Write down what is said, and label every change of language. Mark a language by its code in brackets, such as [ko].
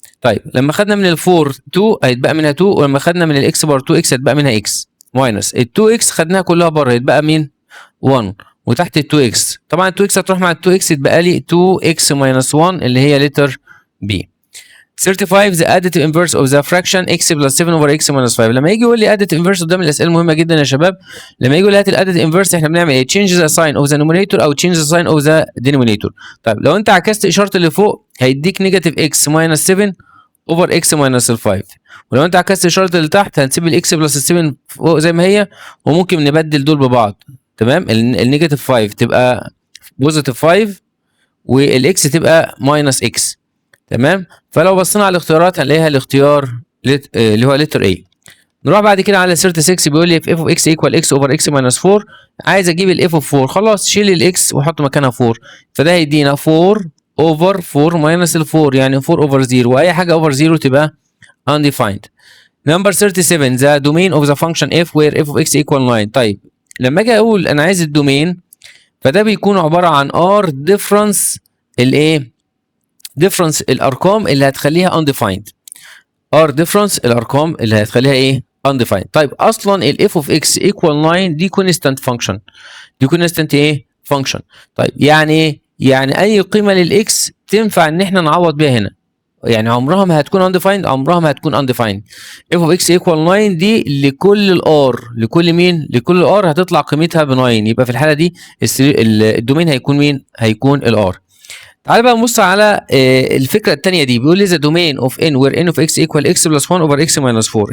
[ar] طيب لما خدنا من ال 4 2 هيتبقى منها 2، ولما خدنا من الاكس بار 2x هيتبقى منها x ماينس ال 2x خدناها كلها بره يتبقى مين 1، وتحت ال 2x طبعا ال 2x هتروح مع ال 2x يتبقى لي 2x minus 1 اللي هي لتر B. [en] 35 the additive inverse of the fraction x plus 7 over x minus 5. [ar] لما يجي يقول لي additive inverse قدام الاسئله مهمه جدا يا شباب. لما يجي يقول لي هات الاديتيف inverse احنا بنعمل ايه؟ [en] change the sign of the numerator [ar] او [en] change the sign of the denominator. [ar] طيب لو انت عكست اشاره اللي فوق هيديك نيجاتيف x minus 7 over x minus 5، ولو انت عكست اشاره اللي تحت هنسيب الاكس بلس 7 فوق زي ما هي، وممكن نبدل دول ببعض. تمام، النيجاتيف 5 تبقى بوزيتيف 5 والاكس تبقى ماينس اكس. تمام، فلو بصينا على الاختيارات هنلاقيها الاختيار اللي هو لتر A. نروح بعد كده على 36 بيقول لي [en] if f of x equal x over x minus 4. [ar] عايز اجيب ال f of 4، خلاص شيل الاكس وحط مكانها 4، فده هيدينا 4 over 4 minus ال 4 يعني 4 over 0، واي حاجه over 0 تبقى undefined. [en] Number 37 the domain of the function f where f of x equal 9. [ar] طيب لما اجي اقول انا عايز الدومين، فده بيكون عباره عن r difference الايه؟ difference الارقام اللي هتخليها undefined. r difference الارقام اللي هتخليها ايه؟ undefined. طيب اصلا ال f of x equal 9 دي constant function، دي constant ايه؟ function. طيب يعني ايه؟ يعني اي قيمه للاكس تنفع ان احنا نعوض بيها هنا، يعني عمرها ما هتكون undefined، عمرها ما هتكون undefined. f of x equal 9 دي لكل الار، لكل مين؟ لكل الار هتطلع قيمتها ب 9، يبقى في الحاله دي الدومين هيكون مين؟ هيكون الار. تعال بقى نبص على الفكره الثانيه دي، بيقول لي [en] the domain of n where n of x equal x plus 1 over x minus 4.